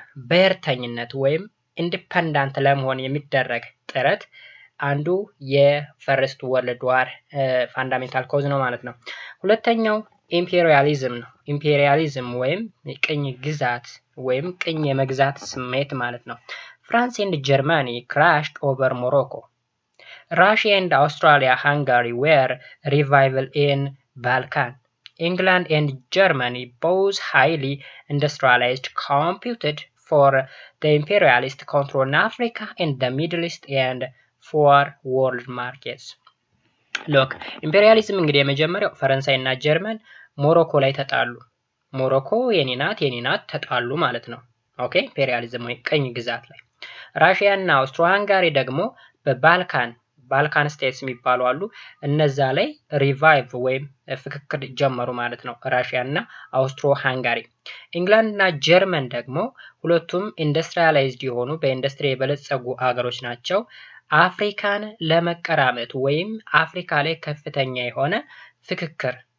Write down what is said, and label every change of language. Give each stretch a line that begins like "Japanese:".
Amharic: ብሔርተኝነት ወይም ኢንዲፔንዳንት ለመሆን የሚደረግ ጥረት አንዱ የፈርስት ወርልድ ዋር ፋንዳሜንታል ኮዝ ነው ማለት ነው። ሁለተኛው ኢምፔሪያሊዝም ነው። ኢምፔሪያሊዝም ወይም ቅኝ ግዛት ወይም ቅኝ የመግዛት ስሜት ማለት ነው።
English: ፍራንስ ኤንድ ጀርመኒ crashed over Morocco. Russia and Austria-Hungary were revival in Balkan. England and Germany, both highly industrialized, competed for the imperialist control in Africa and the Middle East and for world markets.
Amharic: Look, imperialism እንግዲህ የመጀመሪያው ፈረንሳይ እና ጀርመን ሞሮኮ ላይ ተጣሉ። ሞሮኮ የኔ ናት ተጣሉ ማለት ነው። ኦኬ፣ ኢምፔሪያሊዝም ወይ ቅኝ ግዛት ላይ። ራሽያ እና አውስትሮ ሃንጋሪ ደግሞ በባልካን ባልካን ስቴትስ የሚባሉ አሉ። እነዛ ላይ ሪቫይቭ ወይም ፍክክር ጀመሩ ማለት ነው ራሽያ እና አውስትሮ ሃንጋሪ። ኢንግላንድ እና ጀርመን ደግሞ ሁለቱም ኢንዱስትሪያላይዝድ የሆኑ በኢንዱስትሪ የበለጸጉ ሀገሮች ናቸው። አፍሪካን ለመቀራመት ወይም አፍሪካ ላይ ከፍተኛ የሆነ ፍክክር